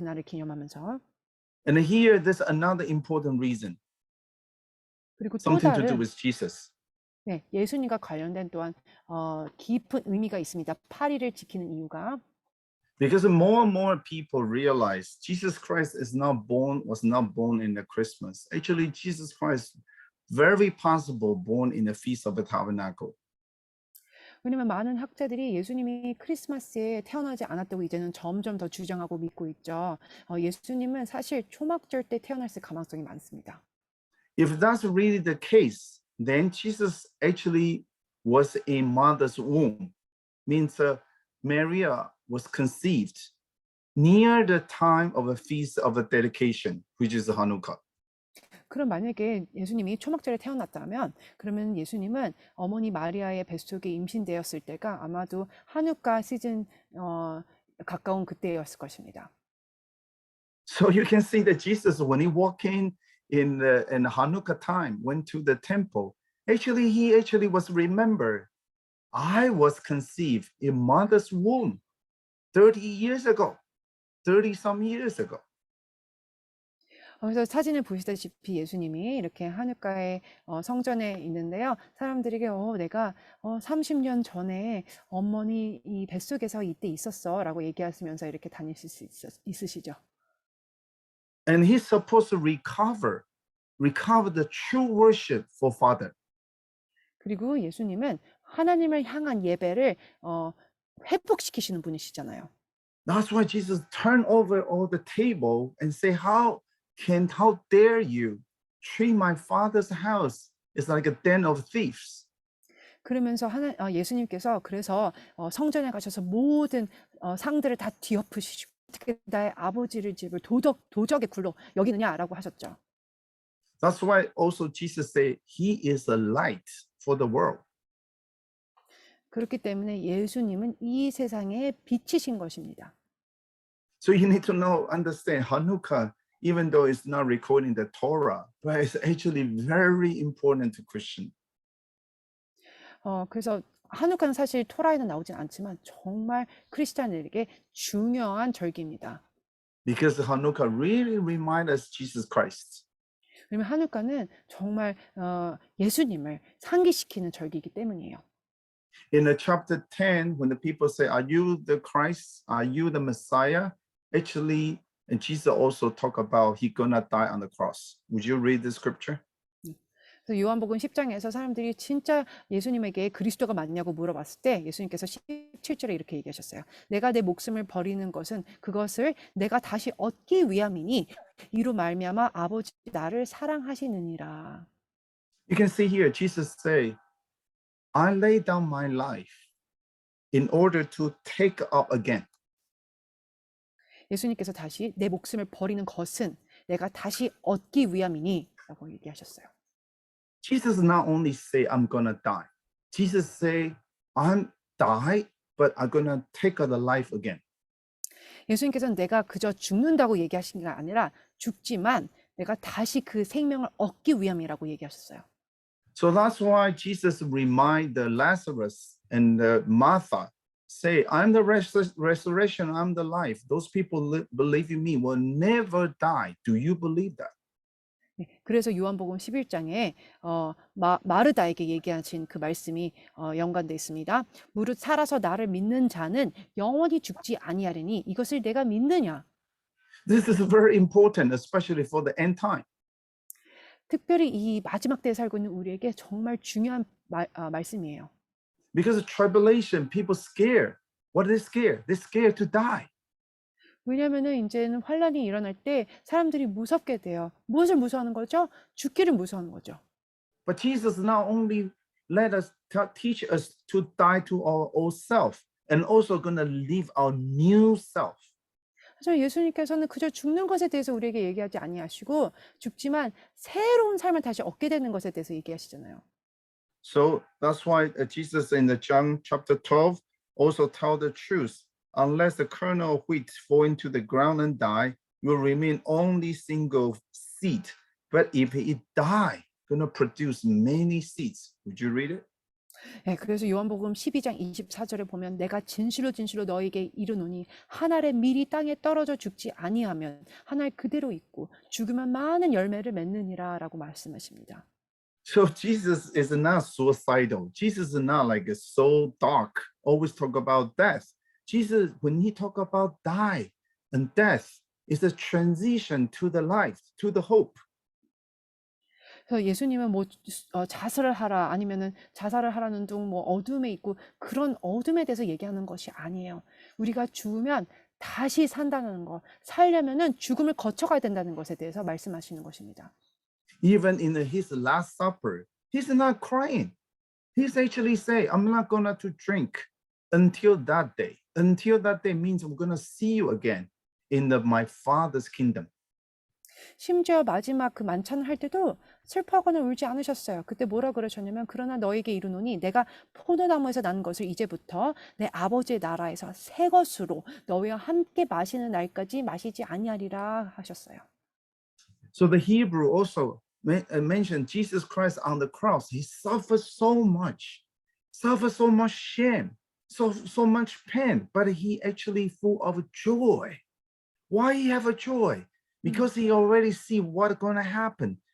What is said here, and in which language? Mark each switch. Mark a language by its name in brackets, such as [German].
[Korean] 그날을 기념하면서. [English] And here there's another important reason, [Korean] 그리고 또 [English] something to do [Korean] 다른 [English] with Jesus. [Korean] 네, 예수님과 관련된 또한 깊은 의미가 있습니다. 8일을 지키는 이유가 [English] Because more and more people realize Jesus Christ was not born in the Christmas. Actually, Jesus Christ very possible born in the Feast of the Tabernacle. [Korean] 왜냐면 많은 학자들이 예수님이 크리스마스에 태어나지 않았다고 이제는 점점 더 주장하고 믿고 있죠. 예수님은 사실 초막절 때 태어났을 가능성이 많습니다. [English] If that's really the case, then Jesus actually was in mother's womb. Means Maria was conceived near the time of a feast of the dedication, which is Hanukkah. [Korean] 그럼 만약에 예수님이 초막절에 태어났다면 그러면 예수님은 어머니 마리아의 뱃속에 임신되었을 때가 아마도 하누카 시즌 가까운 그때였을 것입니다. [English] So you can see that Jesus, when he walked in Hanukkah time, went to the temple. Actually, he was remembered. I was conceived in mother's womb 30 years ago, 30 some years ago. [Korean] 그래서 사진을 보시다시피 예수님이 이렇게 하늘가에 성전에 있는데요. 사람들에게 내가 30년 전에 어머니 이 뱃속에서 이때 있었어 라고 얘기하시면서 이렇게 다니실 수 있으시죠. [English] And he's supposed to recover the true worship for Father. [Korean] 그리고 예수님은 하나님을 향한 예배를 회복시키시는 분이시잖아요. [English] That's why Jesus turned over all the table and say, how dare you treat my father's house? It's like a den of thieves. [Korean] 그러면서 예수님께서 그래서 성전에 가셔서 모든 상들을 다 뒤엎으시고 어떻게 나의 아버지를 집을 도적의 굴로 여기느냐라고 하셨죠. [English] That's why also Jesus said he is a light for the world. [Korean] 그렇기 때문에 예수님은 이 세상의 빛이신 것입니다. [English] So you need to understand Hanukkah even though it's not recorded in the Torah, but it's actually very important to Christian. [Korean] 그래서 한우카는 사실 토라에는 나오진 않지만 정말 크리스찬들에게 중요한 절기입니다. [English] Because Hanukkah really reminds us Jesus Christ. [Korean] 왜냐면 한우카는 정말 예수님을 상기시키는 절기이기 때문이에요. [English] In the chapter 10, when the people say, "Are you the Christ? Are you the Messiah?" Actually, and Jesus also talk about he gonna die on the cross. Would you read the scripture? [Korean] 그래서 요한복음 10장에서 사람들이 진짜 예수님에게 그리스도가 맞냐고 물어봤을 때 예수님께서 17절에 이렇게 얘기하셨어요. 내가 내 목숨을 버리는 것은 그것을 내가 다시 얻기 위함이니 이로 말미암아 아버지 나를 사랑하시느니라. [English] You can see here, Jesus say, "I lay down my life in order to take up again." [Korean] 예수님께서 다시 내 목숨을 버리는 것은 내가 다시 얻기 위함이니 라고 얘기하셨어요. [English] Jesus not only say, "I'm gonna die." Jesus say, "I'm die, but I'm gonna take up the life again." [Korean] 예수님께서는 내가 그저 죽는다고 얘기하신 게 아니라 죽지만 내가 다시 그 생명을 얻기 위함이라고 얘기하셨어요. [English] So that's why Jesus remind the Lazarus and the Martha, say, "I'm the resurrection, I'm the life. Those people believe in me will never die." Do you believe that? [Korean] 그래서 요한복음 11장에 마르다에게 얘기하신 그 말씀이 연관되어 있습니다. 무릇 살아서 나를 믿는 자는 영원히 죽지 아니하리니 이것을 내가 믿느냐? [English] This is very important, especially for the end time. [Korean] 특별히 이 마지막 때에 살고 있는 우리에게 정말 중요한 말씀이에요. [English] Because of tribulation, people scared. What are they scared? They're scared to die. [Korean] 왜냐하면은 이제는 환란이 일어날 때 사람들이 무섭게 돼요. 무엇을 무서워하는 거죠? 죽기를 무서워하는 거죠. [English] But Jesus not only let us teach us to die to our old self, and also gonna live our new self. [Korean] 하지만 예수님께서는 그저 죽는 것에 대해서 우리에게 얘기하지 아니하시고 죽지만 새로운 삶을 다시 얻게 되는 것에 대해서 얘기하시잖아요. [English] So that's why Jesus in the John chapter 12 also tell the truth. Unless the kernel of wheat fall into the ground and die, will remain only single seed. But if it die, gonna produce many seeds. Would you read it? [Korean] 네, 그래서 요한복음 12장 24절에 보면 내가 진실로 진실로 너에게 이르노니 한 알의 밀이 땅에 떨어져 죽지 아니하면 한 알 그대로 있고 죽으면 많은 열매를 맺느니라 라고 말씀하십니다. [English] So Jesus is not suicidal. Jesus is not like so dark, always talk about death. Jesus, when he talk about die and death, is a transition to the life, to the hope. [Korean] 그래서 예수님은 뭐 자살을 하라 아니면은 자살을 하라는 둥 뭐 어둠에 있고 그런 어둠에 대해서 얘기하는 것이 아니에요. 우리가 죽으면 다시 산다는 거, 살려면은 죽음을 거쳐가야 된다는 것에 대해서 말씀하시는 것입니다. [English] Even in his last supper, he's not crying. He's actually saying, "I'm not gonna to drink until that day." Until that day means I'm gonna see you again in my Father's kingdom. [Korean] 심지어 마지막 그 만찬을 할 때도 슬퍼하거나 울지 않으셨어요. 그때 뭐라 그러셨냐면 그러나 너에게 이르노니 내가 포도나무에서 난 것을 이제부터 내 아버지의 나라에서 새 것으로 너희와 함께 마시는 날까지 마시지 아니하리라 하셨어요. [English] So the Hebrew also mentioned Jesus Christ on the cross. He suffered so much shame, so much pain, but he actually full of joy. Why he have a joy? Because he already see what's going to happen.